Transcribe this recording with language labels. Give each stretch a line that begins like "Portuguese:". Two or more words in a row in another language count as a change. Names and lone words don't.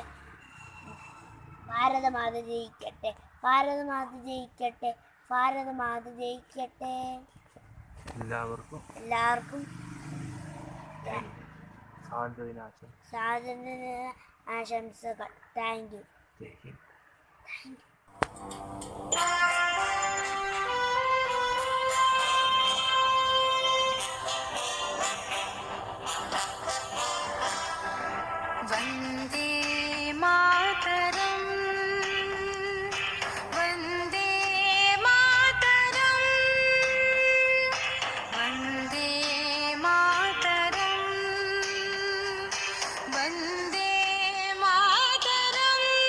Malayalam: ഭാരതമാത ജയിക്കട്ടെ, ഭാരതമാത ജയിക്കട്ടെ, ഭാരതമാത ജയിക്കട്ടെ. എല്ലാവർക്കും സ്വാതന്ത്ര്യ ആശംസകൾ.
English: thank you.
Sanskrit: वन्दे मातरम् वन्दे मातरम् वन्दे मातरम् वन्दे मातरम्